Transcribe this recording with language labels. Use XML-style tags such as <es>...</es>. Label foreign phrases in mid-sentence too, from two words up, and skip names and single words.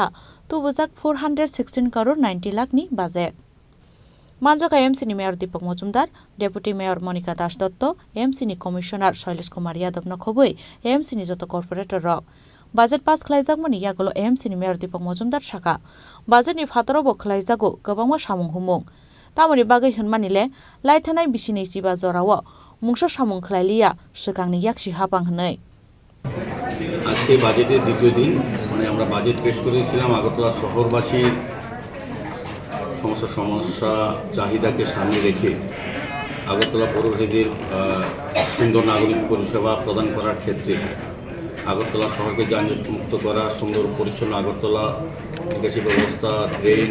<trp>tu buzak 416 crore 90 lakh ni budget Manjaka AMC ni Mayor Deepak Majumdar, Deputy Mayor Monica Das Dotto, AMC ni Commissioner Shailesh Kumar Yadav no khoboi AMC ni joto corporator rok Budget pas khlaijak mani yagolo AMC ni Mayor Deepak Majumdar shaka budget ni phataro khlaijago gobangma samung humung tamoni bagai hunmanile laithanai bisini siba jorawo mungsa samung khlailia swkangni yakshi hapang hnai</trp> <bn>আজকে বাজেটের দ্বিতীয় দিন মানে আমরা বাজেট পেশ করেছিলাম আগরতলা শহরবাসীর সমস্যা চাহিদাকে সামনে রেখে আগরতলা পৌরবাসীদের সুন্দর নাগরিক পরিষেবা প্রদান করার ক্ষেত্রে আগরতলা শহরকে যানজট মুক্ত করা সুন্দর পরিচ্ছন্ন আগরতলা নিকাশি ব্যবস্থা ড্রেন</bn>